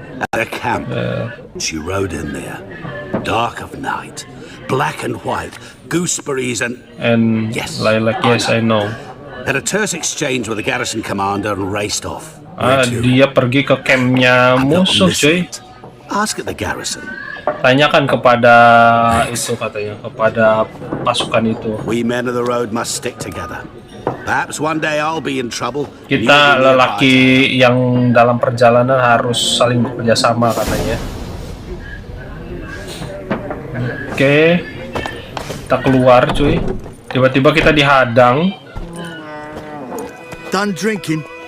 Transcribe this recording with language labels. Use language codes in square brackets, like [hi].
[en] At a camp, she rode in there, dark of night, black and white, gooseberries and yes, lilac. Yes, I know. Had a terse exchange with the garrison commander and raced off. [id] Dia pergi ke campnya musuh, cuy. [en] Ask at the garrison. [id] Tanyakan kepada itu, katanya, kepada pasukan itu. [en] We men of the road must stick together. Perhaps one day I'll be in trouble. [id] Kita lelaki yang dalam perjalanan harus saling bekerja sama, katanya. Oke, kita keluar, cuy. Tiba-tiba kita dihadang. [en] Done drinking.